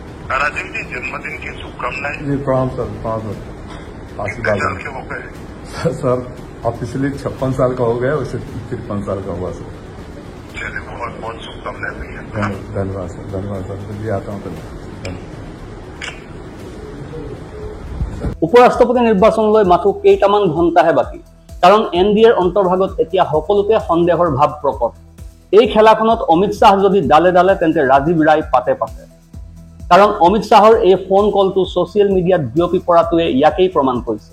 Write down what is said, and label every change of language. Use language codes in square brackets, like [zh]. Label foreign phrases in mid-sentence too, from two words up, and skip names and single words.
[hi] राजीव जी जन्मदिन की शुभकामनाएं। जी प्रणाम सर आशीर्वाद के हो गए सर ऑफिशियली 56 साल का हो गया, उसे 53 साल का हुआ सर। चलिए बहुत बहुत शुभकामनाएं भैया। धन्यवाद सर जल्दी आता हूँ। [as] উপৰাষ্ট্ৰপতি নিৰ্বাচনলৈ মাথো কেইটামান ঘণ্টাহে বাকী, কাৰণ NDAৰ অন্তৰ্ভাগত এতিয়া সকলোতে সন্দেহৰ ভাৱ প্ৰকট। এই খেলাখনত অমিত শ্বাহ যদি ডালে ডালে তেন্তে ৰাজীৱ ৰায় পাতে পাতে, কাৰণ অমিত শ্বাহৰ এই ফোন কলটো [en] social media [as] বিয়পি পৰাটোৱে ইয়াকেই প্ৰমাণ কৰিছে।